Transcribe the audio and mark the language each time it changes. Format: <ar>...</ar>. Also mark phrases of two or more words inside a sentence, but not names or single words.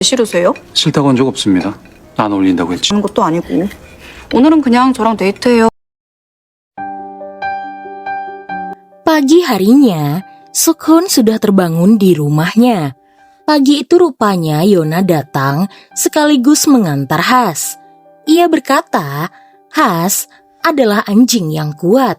<ko>싫으세요? 싫다고 한 적 없습니다. 안 어울린다고 했지. 하는 것도 아니고. 오늘은 그냥 저랑 데이트해요.</ko> <id>Pagi harinya, Sukhun sudah terbangun di rumahnya. Pagi itu rupanya Yona datang sekaligus mengantar Has. Ia berkata, Has adalah anjing yang kuat.</id>